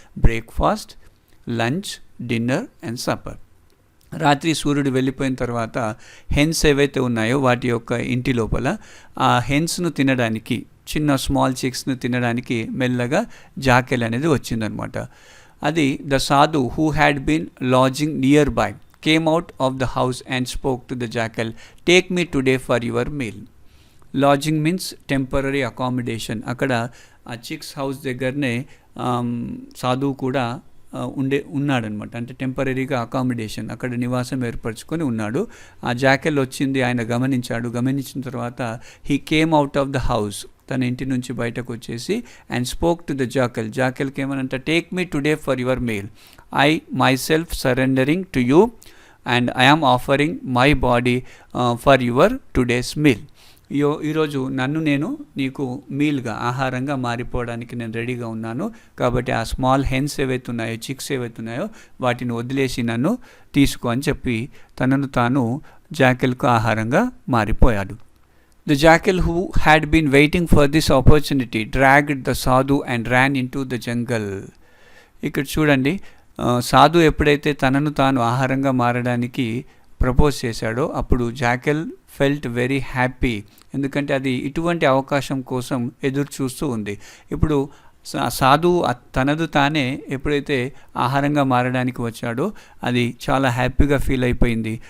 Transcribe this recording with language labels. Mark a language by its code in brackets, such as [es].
[en] Breakfast, lunch, dinner and supper. [te] రాత్రి సూర్యుడు వెళ్ళిపోయిన తర్వాత హెన్స్ ఏవైతే ఉన్నాయో వాటి యొక్క ఇంటి లోపల ఆ హెన్స్ను తినడానికి, చిన్న స్మాల్ చిక్స్ను తినడానికి మెల్లగా జాకెల్ అనేది వచ్చిందనమాట. [en] అది the sadhu who had been lodging nearby came out of the house and spoke to the jackal, "Take me today for your meal." Lodging means temporary accommodation. [te] అక్కడ ఆ చిక్స్ హౌస్ దగ్గరనే సాధువు కూడా ఉన్నాడనమాట. అంటే టెంపరీగా అకామిడేషన్, అక్కడ నివాసం ఏర్పరచుకొని ఉన్నాడు. ఆ జాకెల్ వచ్చింది, ఆయన గమనించాడు. గమనించిన తర్వాత [en] he came out of the house, [te] తన ఇంటి నుంచి బయటకు వచ్చేసి [en] And spoke to the జాకెల్కి ఏమనంట, take me today for your meal, I myself surrendering to you and I am offering my body for your today's meal. [te] ఈరోజు నన్ను నేను నీకు మీల్గా, ఆహారంగా మారిపోవడానికి నేను రెడీగా ఉన్నాను. కాబట్టి ఆ స్మాల్ హెన్స్ ఏవైతే ఉన్నాయో, చిక్స్ ఏవైతే ఉన్నాయో వాటిని వదిలేసి నన్ను తీసుకో అని చెప్పి తనను తాను జాకెల్కు ఆహారంగా మారిపోయాడు. [en] The jackal, who had been waiting for this opportunity, dragged the sadhu and ran into the jungle. [te] ఇక్కడ చూడండి, సాధు ఎప్పుడైతే తనను తాను ఆహారంగా మారడానికి ప్రపోజ్ చేశాడో అప్పుడు జాకెల్ [en] Felt very happy. [te] ఎందుకంటే అది ఇటువంటి అవకాశం కోసం ఎదురు చూస్తూ ఉంది. ఇప్పుడు సాధు తనదు తానే ఎప్పుడైతే ఆహారంగా మారడానికి వచ్చాడో అది చాలా హ్యాపీగా ఫీల్ అయిపోయింది.